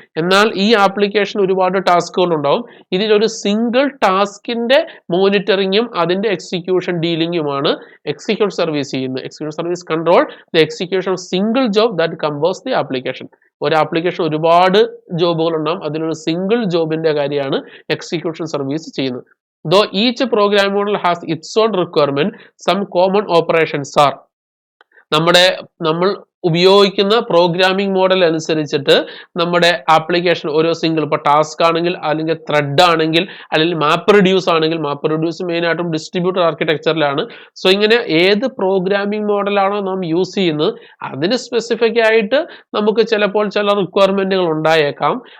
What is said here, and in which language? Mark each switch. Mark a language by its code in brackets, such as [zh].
[ml] എന്നാൽ ഈ ആപ്ലിക്കേഷൻ ഒരുപാട് ടാസ്കുകൾ ഉണ്ടാവും. ഇതിലൊരു സിംഗിൾ ടാസ്കിന്റെ മോണിറ്ററിങ്ങും അതിന്റെ എക്സിക്യൂഷൻ ഡീലിംഗുമാണ് എക്സിക്യൂഷൻ സർവീസ് ചെയ്യുന്നത്. [en] Execution service control the execution single job that compose the application. [ml] ഒരു ആപ്ലിക്കേഷൻ ഒരുപാട് ജോബുകൾ ഉണ്ടാവും, അതിലൊരു സിംഗിൾ ജോബിന്റെ കാര്യമാണ് എക്സിക്യൂഷൻ സർവീസ് ചെയ്യുന്നത്. [en] Though each program model has its own requirement, some common operations are. [ml] നമ്മൾ ഉപയോഗിക്കുന്ന പ്രോഗ്രാമിംഗ് മോഡൽ അനുസരിച്ചിട്ട് നമ്മുടെ ആപ്ലിക്കേഷൻ ഓരോ സിംഗിൾ, ഇപ്പോൾ ടാസ്ക് ആണെങ്കിൽ അല്ലെങ്കിൽ ത്രെഡ് ആണെങ്കിൽ അല്ലെങ്കിൽ MapReduce ആണെങ്കിൽ, MapReduce മെയിൻ ആയിട്ടും ഡിസ്ട്രിബ്യൂട്ടഡ് ആർക്കിടെക്ചറിലാണ്. സോ ഇങ്ങനെ ഏത് പ്രോഗ്രാമിംഗ് മോഡലാണോ നാം യൂസ് ചെയ്യുന്നത് അതിന് സ്പെസിഫിക് ആയിട്ട് നമുക്ക് ചിലപ്പോൾ ചില റിക്വയർമെന്റുകൾ ഉണ്ടായേക്കാം.